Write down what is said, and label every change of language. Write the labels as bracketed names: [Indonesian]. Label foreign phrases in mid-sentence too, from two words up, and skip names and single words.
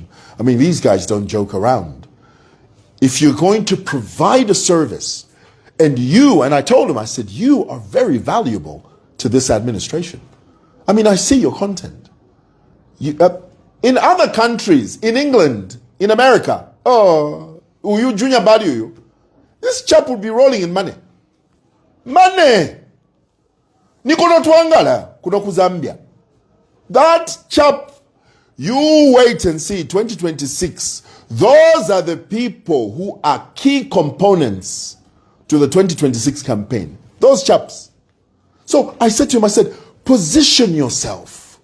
[English] I mean, these guys don't joke around. If you're going to provide a service, and I told him, I said, you are very valuable to this administration. I mean, I see your content. In other countries, in England, in America, you junior body, this chap would be rolling in money. Money! [Bemba] Nikono tuangala, kunoku Zambia. [English] That chap, you wait and see, 2026, those are the people who are key components to the 2026 campaign. Those chaps. So I said to him, I said, position yourself.